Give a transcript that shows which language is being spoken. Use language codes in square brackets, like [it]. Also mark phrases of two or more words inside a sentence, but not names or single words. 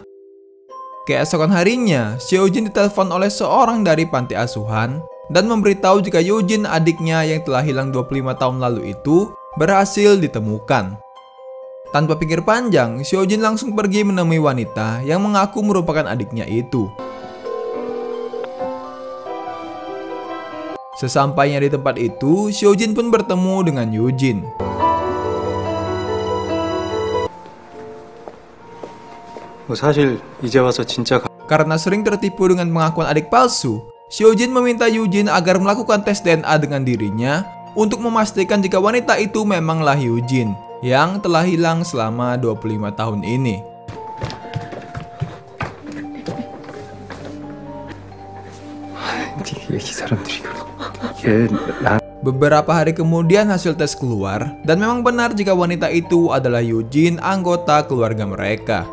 [id] Keesokan harinya, Seo Jin ditelepon oleh seorang dari panti asuhan dan memberitahu jika Yujin, adiknya yang telah hilang 25 tahun lalu itu, berhasil ditemukan. Tanpa pikir panjang, Seo Jin langsung pergi menemui wanita yang mengaku merupakan adiknya itu. Sesampainya di tempat itu, Seo Jin pun bertemu dengan Yujin. [ko] 사실 이제 와서 진짜 [id] Karena sering tertipu dengan pengakuan adik palsu, Seo Jin meminta Yujin agar melakukan tes DNA dengan dirinya untuk memastikan jika wanita itu memanglah Yujin yang telah hilang selama 25 tahun ini. Beberapa hari kemudian hasil tes keluar dan memang benar jika wanita itu adalah Yujin, anggota keluarga mereka.